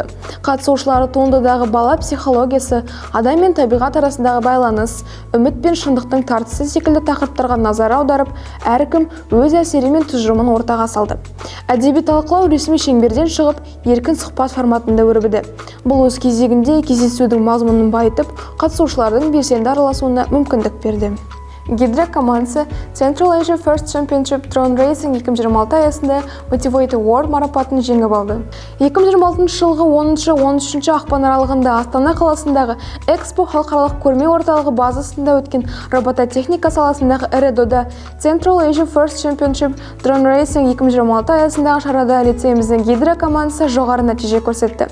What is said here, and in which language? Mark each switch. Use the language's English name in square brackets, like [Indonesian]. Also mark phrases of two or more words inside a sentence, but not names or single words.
[Kazakh] Қатысушылары туындыдағы бала психологиясы, адам мен табиғат арасындағы байланыс, үміт пен шындықтың тартысы секілді тақырыптарға назар аударып, әркім өз әсері мен тұжырымын ортаға салды. Әдеби талқылау ресми шеңберден шығып, еркін сұхбат форматында өрбіді. Бұл өз кезегінде кездесудің мазмұнын байытып, қатысушылардың белсенді араласуына мүмкіндік берді. Гидра командасы Central Asia First Championship Drone Racing 2026 аясында Motivate Award марапатын жеңіп алды. 2026 жылғы 10-13 ақпан аралығында Астана қаласындағы Экспо халықаралық көрме орталығы базасында өткен робототехника саласындағы ірі дода Central Asia First Championship Drone Racing 2026 аясындағы шарада лицейіміздің Гидра командасы жоғары нәтиже көрсетті.